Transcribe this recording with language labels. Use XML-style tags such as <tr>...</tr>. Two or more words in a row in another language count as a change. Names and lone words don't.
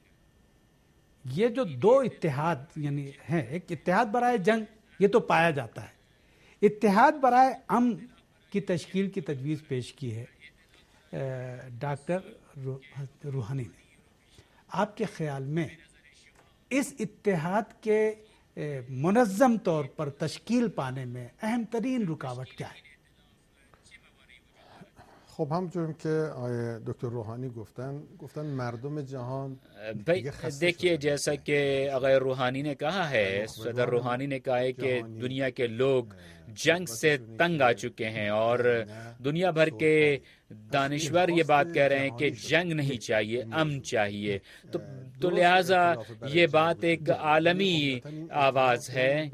<ur>یہ جو دو اتحاد یعنی ہیں، ایک اتحاد برائے جنگ یہ تو پایا جاتا ہے، اتحاد برائے امن کی تشکیل کی تجویز پیش کی ہے ڈاکٹر روحانی نے. آپ کے خیال میں اس اتحاد کے منظم طور پر تشکیل پانے میں اہم ترین رکاوٹ کیا ہے؟</ur> <fa>خب همونجور که آقای دکتر روحانی گفتن مردم جهان</fa> <ur>دیکھیے جیسا کہ آقای روحانی نے کہا ہے، صدر روحانی نے کہا ہے کہ دنیا کے لوگ جنگ سے تنگ آ چکے ہیں اور دنیا بھر کے دانشور یہ بات کہہ رہے ہیں کہ جنگ نہیں چاہیے، امن چاہیے. تو لہٰذا یہ بات ایک عالمی آواز ہے.</ur>